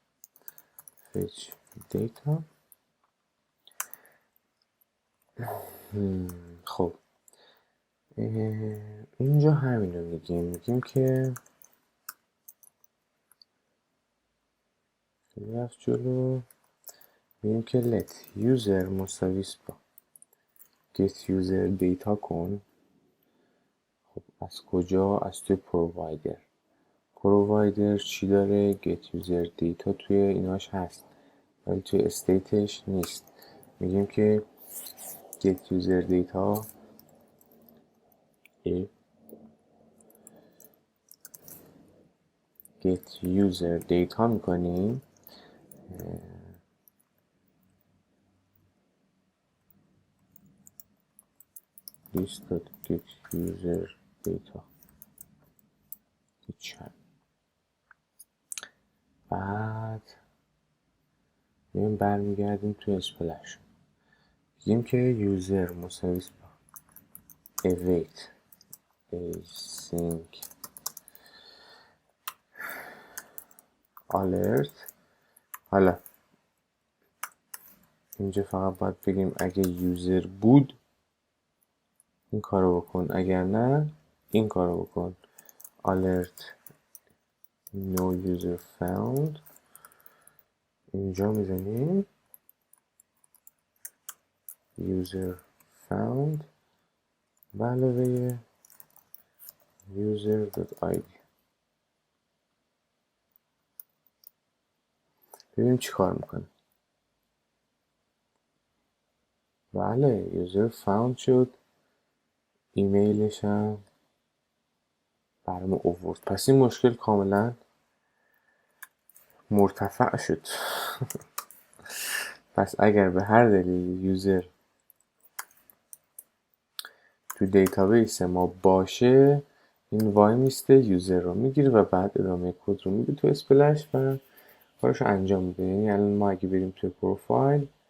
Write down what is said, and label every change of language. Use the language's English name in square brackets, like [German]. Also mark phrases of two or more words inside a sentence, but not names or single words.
[Persian] خب اینجا همین رو میگیم که رفت جلو میگیم که [English] let user [Persian] مساویس با [English] get user data [Persian] کن خب از کجا؟ از توی پرووایدر چی داره؟ [English] get user data [Persian] توی ایناش هست ولی توی استیتش نیست میگیم که [English] get user data get user data [Persian] میکنیم [English] list.get user data [Persian] بعد میگیم برمیگردیم توی اسپلش میگیم که یوزر مساویس با [English] await async [Persian] alert حالا اینجا فقط باید بگیم اگه یوزر بود این کارو بکن اگر نه این کارو بکن [English] alert no user found [Persian] اینجا میزنیم [English] user found [Persian] به علاوه user.id ببینیم چی کار میکنه بله [English] user found [Persian] شد ایمیلش هم برام اوورد پس این مشکل کاملا مرتفع شد پس اگر به هر دلیل یوزر تو دیتابیس ما باشه این وای میسته یوزر رو میگیره و بعد ادامه کد رو میده تو اسپلش و کارش رو انجام میده یعنی الان ما اگه بریم توی پروفایل